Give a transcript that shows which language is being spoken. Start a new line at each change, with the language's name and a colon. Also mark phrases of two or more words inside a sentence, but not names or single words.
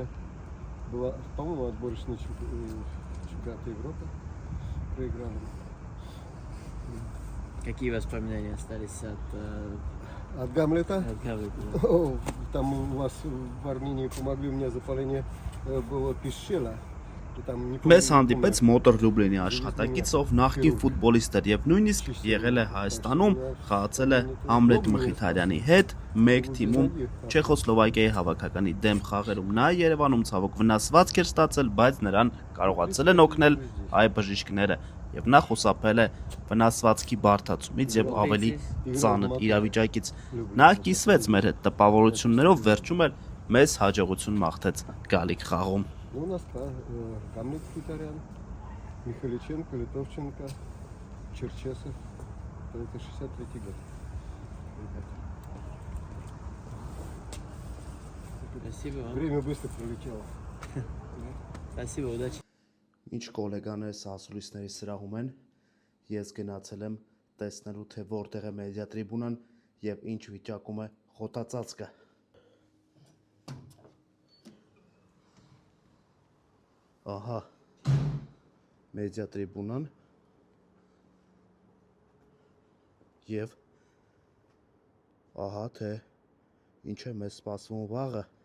Russian: Была, по-моему, отборочный чемпионат Европы. Проиграли. Какие воспоминания остались От Гамлета? от Гамлета? О, там у вас в Армении помогли мне запаление было Пищела.
Armenian: Մեզ հանդիպեց մոտոր Լյուբլինի աշխատակից, ով նախկին ֆուտբոլիստ էր եւ նույնիսկ եղել է Հայաստանում, խաղացել է Համլետ Մխիթարյանի հետ, մեկ թիմում Չեխոսլովակիայի հավաքականի դեմ խաղերում նա Երևանում ցավոք վնասվածք էր ստացել, բայց նրան կարողացել են օգնել հայ բժիշկները եւ նա խուսափել է վնասվածքի բարդացումից եւ ավելի ծանր իրավիճակից։ Նա կիսվեց մեր հետ տպավորություններով, վերջում էլ մեզ հաջողություն մաղթեց գալիք խաղում։
Russian: Ну, у нас Гамлет Мхитарян, Михаличенко, Литовченко, Черчесов. Это 63-й год. Спасибо вам. Время быстро пролетело. Спасибо, удачи.
Armenian: Ինչ գոլեգաներս ասուլիսների սրահում են, ես գնացել եմ տեսնելու, թե որտեղ է մեդիա տրիբունան եւ ինչ վիճակում է խոտածածկը։ Ահա մեդիա տրիբունան եւ ահա թե ինչ է մեզ սպասվում վաղը։